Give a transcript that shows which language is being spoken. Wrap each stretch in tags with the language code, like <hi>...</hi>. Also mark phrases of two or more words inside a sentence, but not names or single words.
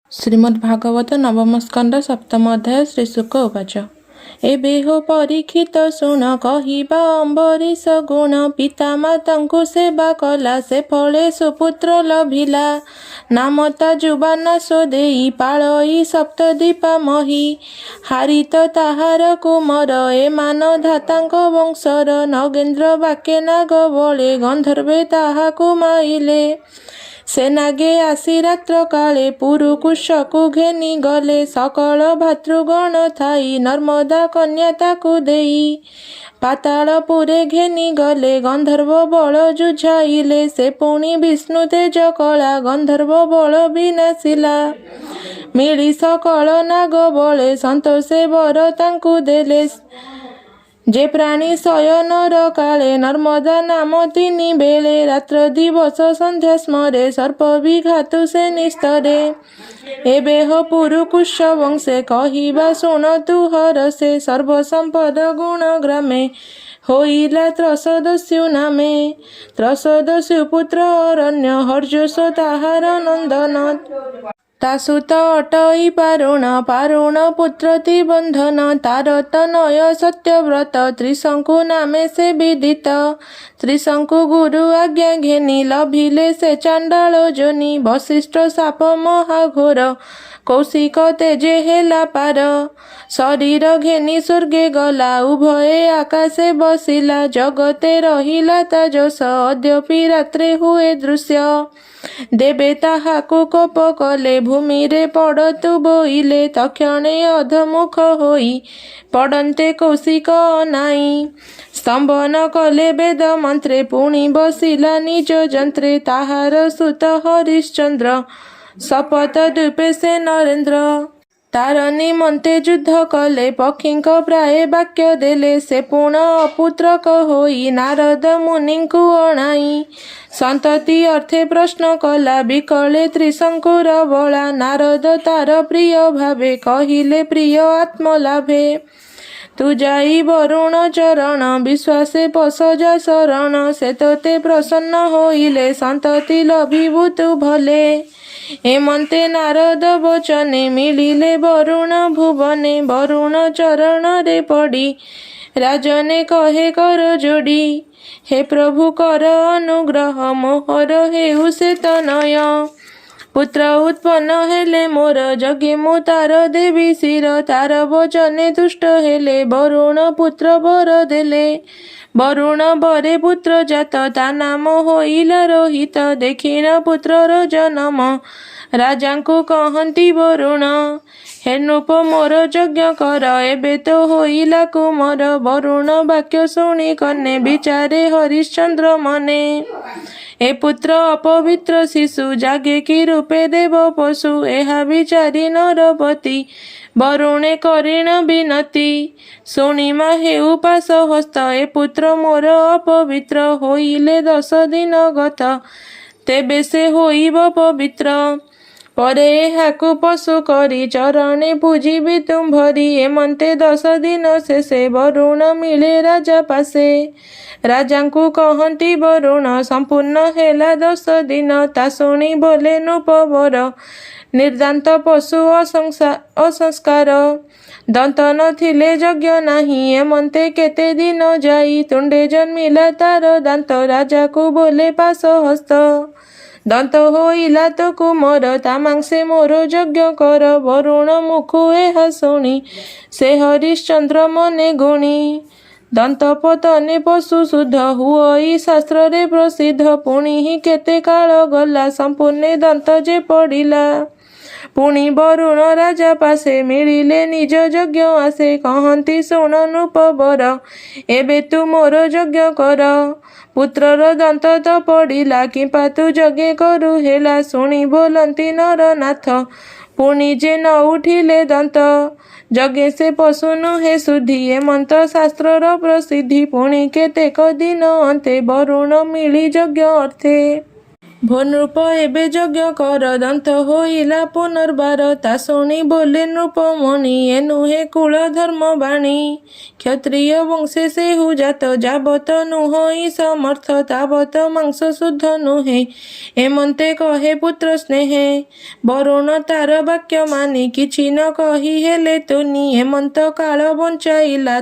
<or>ଶ୍ରୀମଦ୍ଭାଗବତ ନବମ ସ୍କନ୍ଧ ସପ୍ତମ ଅଧ୍ୟାୟ</or> <sa>श्रीशुक उवाच</sa> <or>ଏବେ ହୋ ପରୀକ୍ଷିତ ଶୁଣ କହିବା ଅମ୍ବରୀଷ ଗୁଣ ପିତା ମାତାଙ୍କୁ ସେବା କଲା ସେ ଫଳେ ସୁପୁତ୍ର ଲଭିଲା ନାମତା ଯୁବାନା ସୋଦେଇ ପାଳଇ ସପ୍ତଦୀପା ମହୀ ହାରିତ ତାହାର କୁମର ଏ ମାନ ଧାତାଙ୍କ ବଂଶର ନଗେନ୍ଦ୍ର ବାକେ ନାଗ ବଳେ ଗନ୍ଧର୍ବେ ତାହାକୁ ମାଇଲେ ସେ ନାଗେ ଆସି ରାତ୍ର କାଳେ ପୁରୁକୁଶକୁ ଘେନି ଗଲେ ସକଳ ଭାତୃଗଣ ଥାଇ ନର୍ମଦା କନ୍ୟା ତାକୁ ଦେଇ ପାତାଳପୁରେ ଘେନି ଗଲେ ଗନ୍ଧର୍ବ ବଳ ଜୁଝାଇଲେ ସେ ପୁଣି ବିଷ୍ଣୁ ତେଜ କଲା ଗନ୍ଧର୍ବ ବଳ ବିନାଶିଲା ମିଳି ସକଳ ନାଗ ବଳେ ସନ୍ତୋଷେ ବର ତାଙ୍କୁ ଦେଲେ ଯେ ପ୍ରାଣୀ ଶୟନର କାଳେ ନର୍ମଦା ନାମ ତିନି ବେଳେ ରାତ୍ର ଦିବସ ସନ୍ଧ୍ୟା ସ୍ମରେ ସର୍ପ ବିଘାତୁ ସେ ନିସ୍ତରେ ଏବେ ହୋ ପୁରୁକୁଶ ବଂଶେ କହିବା ଶୁଣ ତୁ ହରସେ ସର୍ବସମ୍ପଦ ଗୁଣ ଗ୍ରାମେ ହୋଇଲା ତ୍ରସଦସ୍ୟୁ ନାମେ ତ୍ରସଦସ୍ୟୁ ପୁତ୍ର ଅରଣ୍ୟ ହର୍ଷୋଷ ତାହାର ନନ୍ଦନ ତାସୁତ ଅଟଇ ପାରୁଣ ପୁତ୍ରତି ବନ୍ଧନ ତାର ତନୟ ସତ୍ୟବ୍ରତ ତ୍ରିଶଙ୍କୁ ନାମେ ସେ ବିଦିତ ତ୍ରିଶଙ୍କୁ ଗୁରୁ ଆଜ୍ଞା ଘେନି ଲଭିଲେ ସେ ଚାଣ୍ଡାଳ ଯୋନି ବଶିଷ୍ଠ ଶାପ ମହାଘୋର କୌଶିକ ତେଜେ ହେଲା ପାର ଶରୀର ଘେନି ସ୍ୱର୍ଗେ ଗଲା ଉଭୟେ ଆକାଶେ ବସିଲା ଜଗତେ ରହିଲା ତାଜସ ଅଦ୍ୟାପି ରାତ୍ରେ ହୁଏ ଦୃଶ୍ୟ ଦେବେ ତାହାକୁ କୋପ କଲେ ଭୂମି ରେ ପଡ଼ତୁ ବୋଇଲେ ତକ୍ଷଣେ ଅଧମୁଖ ହୋଇ ପଡ଼ନ୍ତେ କୌଶିକ ଅନାଇ ସ୍ତମ୍ଭନ କଲେ ବେଦ ମନ୍ତ୍ରେ ପୁଣି ବସିଲା ନିଜ ଯନ୍ତ୍ରେ ତାହାର ସୁତ ହରିଶ୍ଚନ୍ଦ୍ର ଶପଥ ଦ୍ୱୀପେ ସେ ନରେନ୍ଦ୍ର ତାର ନିମନ୍ତେ ଯୁଦ୍ଧ କଲେ ପକ୍ଷୀଙ୍କ ପ୍ରାୟ ବାକ୍ୟ ଦେଲେ ସେ ପୁଣ ଅପୁତ୍ରକ ହୋଇ ନାରଦ ମୁନିଙ୍କୁ ଅଣାଇ ସନ୍ତତି ଅର୍ଥେ ପ୍ରଶ୍ନ କଲା ବିକଳେ ତ୍ରିଶଙ୍କୁର ବଳା ନାରଦ ତାର ପ୍ରିୟ ଭାବେ କହିଲେ ପ୍ରିୟ ଆତ୍ମଲାଭେ ତୁ ଯାଇ ବରୁଣ ଚରଣ ବିଶ୍ୱାସେ ପସଜା ଶରଣ ସେ ତୋତେ ପ୍ରସନ୍ନ ହୋଇଲେ ସନ୍ତତି ଲଭିବୁ ତୁ ଭଲେ ହେମନ୍ତେ ନାରଦ ବଚନେ ମିଳିଲେ ବରୁଣ ଭୁବନେ ବରୁଣ ଚରଣ ରେ ପଡ଼ି ରାଜନେ କହେ କର ଯୋଡ଼ି ହେ ପ୍ରଭୁ କର ଅନୁଗ୍ରହ ମୋହର ହେଉ ସେ ତନୟ ପୁତ୍ର ଉତ୍ପନ୍ନ ହେଲେ ମୋର ଜଗେ ମୁ ତାର ଦେବି ଶିର ତାର ବଚନେ ତୁଷ୍ଟ ହେଲେ ବରୁଣ ପୁତ୍ର ବର ଦେଲେ ବରୁଣ ବରେ ପୁତ୍ର ଜାତ ତା ନାମ ହୋଇଲା ରୋହିତ ଦେଖିନ ପୁତ୍ରର ଜନ୍ମ ରାଜାଙ୍କୁ କହନ୍ତି ବରୁଣ ହେ ନୃପ ମୋର ଯଜ୍ଞ କର ଏବେ ତୋ ହୋଇଲା କୁମର ବରୁଣ ବାକ୍ୟ ଶୁଣି କନ୍ନେ ବିଚାରେ ହରିଶ୍ଚନ୍ଦ୍ର ମନେ ଏ ପୁତ୍ର ଅପବିତ୍ର ଶିଶୁ ଜାଗେ କି ରୂପେ ଦେବ ପଶୁ ଏହା ବିଚାରି ନରପତି ବରୁଣେ କରିଣ ବିନତି ଶୁଣିମା ହେଉ ପାଶ ହସ୍ତ ଏ ପୁତ୍ର ମୋର ଅପବିତ୍ର ହୋଇଲେ 10 ଦିନ ଗତ ତେବେ ସେ ହୋଇବ ପବିତ୍ର ପରେ ଏହାକୁ ପଶୁ କରି ଚରଣେ ପୂଜିବି ତୁମ୍ଭରି ଏମନ୍ତେ 10 ଦିନ ଶେଷେ ବରୁଣ ମିଳେ ରାଜା ପାଶେ ରାଜାଙ୍କୁ କହନ୍ତି ବରୁଣ ସମ୍ପୂର୍ଣ୍ଣ ହେଲା 10 ଦିନ ତା ଶୁଣି ବୋଲେ ନୃପବର ନିର୍ଦାନ୍ତ ପଶୁ ଅସଂସ୍କାର ଦନ୍ତ ନଥିଲେ ଯଜ୍ଞ ନାହିଁ ଏମନ୍ତେ କେତେ ଦିନ ଯାଇ ତୁଣ୍ଡେ ଜନ୍ମିଲା ତାର ଦାନ୍ତ ରାଜାକୁ ବୋଲେ ପାଶ ହସ୍ତ ଦନ୍ତ ହୋଇଲା ତୋ କୁମର ତା ମାଂସେ ମୋର ଯଜ୍ଞ କର ବରୁଣ ମୁଖୁ ଏହା ଶୁଣି ସେ ହରିଶ୍ଚନ୍ଦ୍ର ମନେ ଗୁଣି ଦନ୍ତ ପତନେ ପଶୁ ଶୁଦ୍ଧ ହୁଇ ଶାସ୍ତ୍ର ରେ ପ୍ରସିଦ୍ଧ ପୁଣି ହି କେତେ କାଳ ଗଲା ସମ୍ପୂର୍ଣ୍ଣ ଦନ୍ତ ଯେ ପଡ଼ିଲା ପୁଣି ବରୁଣ ରାଜା ପାଶେ ମିଳିଲେ ନିଜ ଯଜ୍ଞ ଆସେ କହନ୍ତି ଶୁଣ ନୃପବର ଏବେ ତୁ ମୋର ଯଜ୍ଞ କର ପୁତ୍ରର ଦନ୍ତ ତୋ ପଡ଼ିଲା କିମ୍ପା ତୁ ଯଜ୍ଞ କରୁ ହେଲା ଶୁଣି ବୋଲନ୍ତି ନରନାଥ ପୁଣି ଯେ ନ ଉଠିଲେ ଦନ୍ତ ଯଜ୍ଞ ସେ ପଶୁ ନୁହେ ଶୁଦ୍ଧି ଏମନ୍ତ ଶାସ୍ତ୍ରର ପ୍ରସିଦ୍ଧି ପୁଣି କେତେକ ଦିନ ଅନ୍ତେ ବରୁଣ ମିଳି ଯଜ୍ଞ ଅର୍ଥେ ଭୋ ନୃପ ଏବେ ଯଜ୍ଞ କର ଦନ୍ତ ହୋଇଲା ପୁନର୍ବାର ତା ଶୁଣି ବୋଲେ ନୃପମଣି ଏ ନୁହେଁ କୁଳ ଧର୍ମ ବାଣୀ କ୍ଷତ୍ରିୟ ବଂଶେ ସେହୁ ଜାତ ଯାବତ ନୁହଁଇ ସମର୍ଥ ତାବତ ମାଂସ ଶୁଦ୍ଧ ନୁହେଁ ଏମନ୍ତେ କହେ ପୁତ୍ର ସ୍ନେହେ ବରୁଣ ତାର ବାକ୍ୟ ମାନି କିଛି ନ କହି ହେଲେ ତୁନି ଏମନ୍ତ କାଳ ବଞ୍ଚାଇଲା</or>